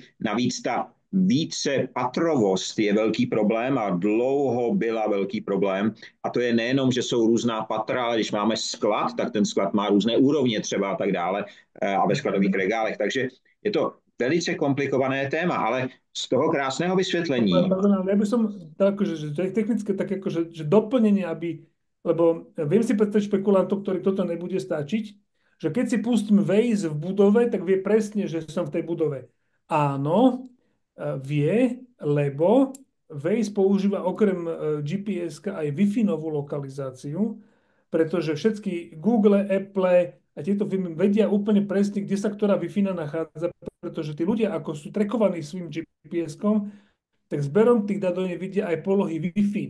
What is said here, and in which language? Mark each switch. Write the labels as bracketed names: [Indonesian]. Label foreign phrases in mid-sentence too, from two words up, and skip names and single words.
[Czech] Navíc ta více patrovost je velký problém a dlouho byla velký problém. A to je nejenom, že jsou různá patra, ale když máme sklad, tak ten sklad má různé úrovně třeba a tak dále a ve skladových regálech. Takže je to velice komplikované téma, ale z toho krásného vysvětlení. [Slovak] Pardon, ale ja by som tak, že technické také akože, že doplnenie, aby, lebo viem si predstaviť špekulantov, ktorí toto nebude stačiť, že keď si pustím Waze v budove, tak vie presne, že som v tej budove. Áno, vie, lebo Waze používa okrem GPS aj Wi-Fi novú lokalizáciu, pretože všetky Google, Apple a tieto firmy vedia úplne presne, kde sa ktorá Wi-Fi nachádza, pretože tí ľudia, ako sú trekovaní svojim GPS-kom, tak zberom tých dát oni vidia aj polohy Wi-Fi.